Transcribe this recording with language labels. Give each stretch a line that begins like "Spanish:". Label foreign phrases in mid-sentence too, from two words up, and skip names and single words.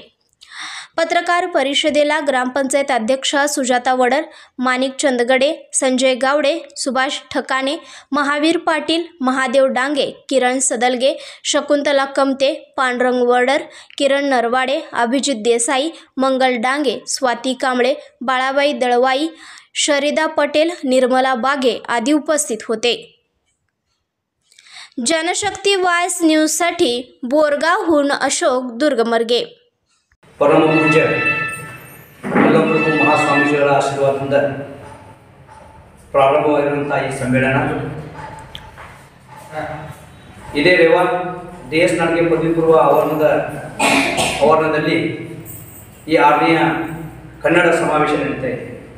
Marathi: पत्रकार परिषदेला ग्रामपंचायत अध्यक्षा सुजाता वडर, माणिक चंदगडे, संजय गावडे, सुभाष ठकाणे, महावीर पाटील, महादेव डांगे, किरण सदलगे, शकुंतला कमते, पांडुरंग वडर, किरण नरवाडे, अभिजित देसाई, मंगल डांगे, स्वाती कांबळे, बाळाबाई दळवाई, शरीदा पटेल, निर्मला बागे आदी उपस्थित होते. जनशक्ती वॉइस न्यूजसाठी बोरगावहून अशोक दुर्गमर्गे.
Kannada: ಪರಮಪೂಜ್ಯ ಅಲ್ಲಮಪ್ರಭು ಮಹಾಸ್ವಾಮೀಜಿಗಳ ಆಶೀರ್ವಾದದಿಂದ ಪ್ರಾರಂಭವಾಗಿರುವಂಥ ಈ ಸಮ್ಮೇಳನ ಇದೇ ರೇವಾನ್ DS ನಾಡಿಗೆ ಪದವಿ ಪೂರ್ವ ಆವರಣದಲ್ಲಿ ಈ 6ನೆಯ ಕನ್ನಡ ಸಮಾವೇಶ ನಡೀತಾ ಇದೆ.